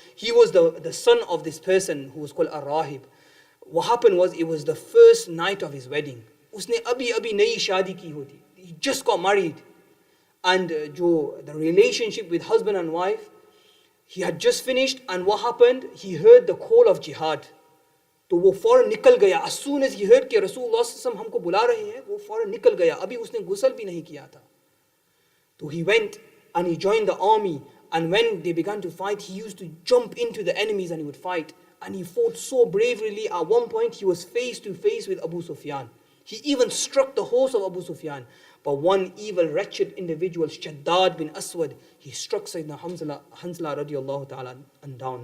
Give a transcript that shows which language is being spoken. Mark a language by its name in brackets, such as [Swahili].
[English] He was the son of this person who was called Ar-Rahib. What happened was, it was the first night of his wedding. [Hindi] Usne abhi nayi shaadi ki hoti. [English] He just got married. And the relationship with husband and wife, he had just finished, and what happened? He heard the call of jihad. [Hindi] तो वो फौरन निकल गया. [English] As soon as he heard [Hindi] कि रसूलुल्लाह सल्लल्लाहु अलैहि वसल्लम हमको बुला रहे हैं, वो फौरन निकल गया. अभी उसने गुस्ल भी नहीं किया था. [English] So he went and he joined the army, and when they began to fight, he used to jump into the enemies and he would fight. And he fought so bravely. At one point, he was face to face with Abu Sufyan. He even struck the horse of Abu Sufyan. But one evil, wretched individual, Shaddad bin Aswad, he struck Sayyidina Hanzala radiallahu ta'ala and down.